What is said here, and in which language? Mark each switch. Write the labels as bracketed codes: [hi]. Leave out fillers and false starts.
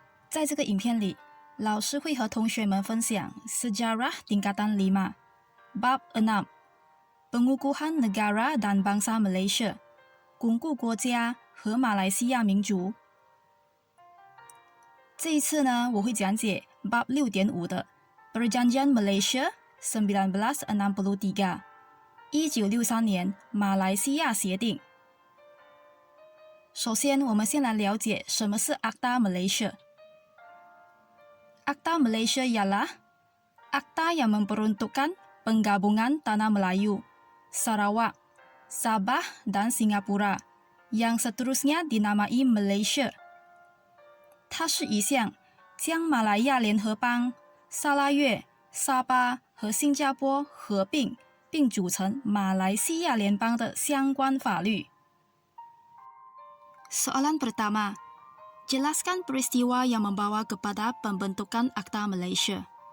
[zh] 在这个影片里，老师会和同学们分享 [ms] Sejarah Tingkatan 5 Bab 6 Pengukuhan Negara dan Bangsa Malaysia [zh] 巩固国家和马来西亚民族。这一次呢，我会讲解 Bab 6.5 的 [ms] Perjanjian Malaysia [zh] 19631963年马来西亚协定。首先，我们先来了解什么是 [ms] Akta Malaysia。Akta Malaysia ialah akta yang memperuntukkan penggabungan Tanah Melayu, Sarawak, Sabah dan Singapura, yang seterusnya dinamai Malaysia。 [zh] 它是一项将马来亚联合邦、沙拉越、沙巴和新加坡合并并组成马来西亚联邦的相关法律。 [ms] Soalan pertama, jelaskan peristiwa yang membawa kepada pembentukan Akta Malaysia。